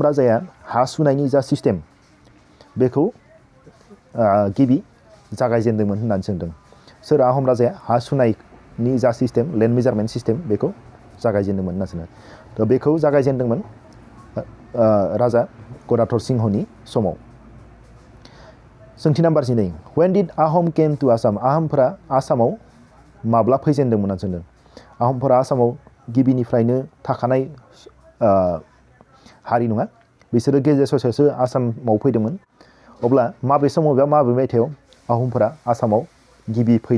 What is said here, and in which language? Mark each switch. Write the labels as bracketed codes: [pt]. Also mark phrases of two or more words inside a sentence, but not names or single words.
[brx] राजाया हा सुनायनि जा सिस्टेम बेखौ गिबि जागायजेनदोंमोन होननानै सोंदों सोर आहम राजाया हा सुनायनि जा सिस्टेम [en] land measurement system [brx] बेखौ जागायजेनदोंमोन होनना सोंदों थ' बेखौ जागायजेनदोंमोन राजा गदाधर सिंहनि समाव सोंथि नम्बर 12 [en] when did Ahom came to Assam [brx] आहमफोरा आसामाव माब्ला फैजेनदोंमोन होनना सोंदों आहमफोरा आसामाव गिबिनिफ्रायनो थाखानाय हारि नङा बिसोरो गेजेर ससेयावसो आसामाव फैदोंमोन अब्ला माबे समाव एबा माबे मायथाइयाव आहमफोरा आसामाव गिबि